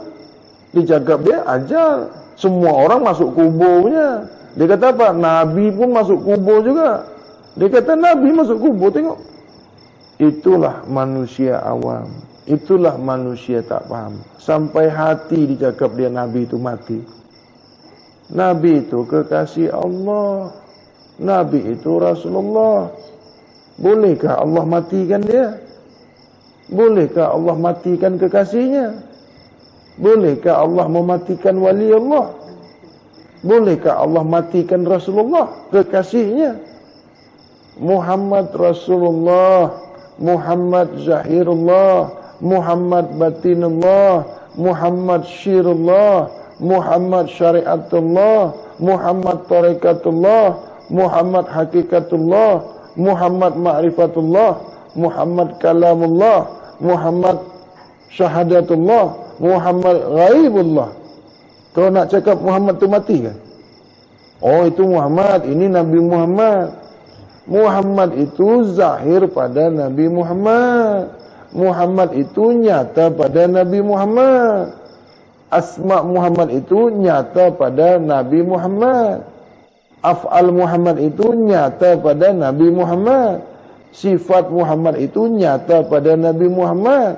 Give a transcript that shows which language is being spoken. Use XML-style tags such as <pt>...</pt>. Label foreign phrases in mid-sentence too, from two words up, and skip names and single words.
<ms>Dicakap dia ajal. Semua orang masuk kuburnya. Dia kata apa? Nabi pun masuk kubur juga. Dia kata Nabi masuk kubur, tengok. Itulah manusia awam. Itulah manusia tak paham. Sampai hati dicakap dia Nabi itu mati. Nabi itu kekasih Allah. Nabi itu Rasulullah. Bolehkah Allah matikan dia? Bolehkah Allah matikan kekasihnya? Bolehkah Allah mematikan wali Allah? Bolehkah Allah matikan Rasulullah, kekasihnya? Muhammad Rasulullah, Muhammad Zahirullah, Muhammad Batinullah, Muhammad Syirullah, Muhammad Syariatullah, Muhammad Tariqatullah, Muhammad Hakikatullah, Muhammad Ma'rifatullah, Muhammad Kalamullah, Muhammad Syahadatullah, Muhammad Ghaibullah. Kau nak cakap Muhammad tu mati kan? Oh, itu Muhammad, ini Nabi Muhammad. Muhammad itu zahir pada Nabi Muhammad. Muhammad itu nyata pada Nabi Muhammad. Asma Muhammad itu nyata pada Nabi Muhammad. Af'al Muhammad itu nyata pada Nabi Muhammad. Sifat Muhammad itu nyata pada Nabi Muhammad.</ms>